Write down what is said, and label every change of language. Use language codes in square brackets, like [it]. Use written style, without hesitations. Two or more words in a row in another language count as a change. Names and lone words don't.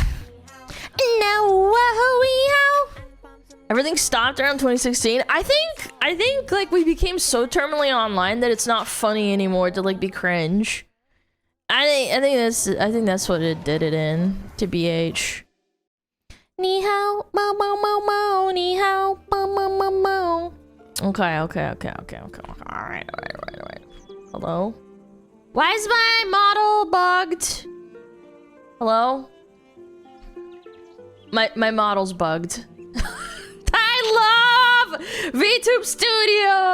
[en] No, whoa. Everything stopped around 2016. I think like we became so terminally online that it's not funny anymore to like be cringe. I think that's what it did it in to BH. [zh] Ni hao, mo mo mo mo, ni hao, mo mo mo mo. [en] Okay. All right. Hello? Why is my model bugged? Hello? My model's bugged. I love VTube Studio!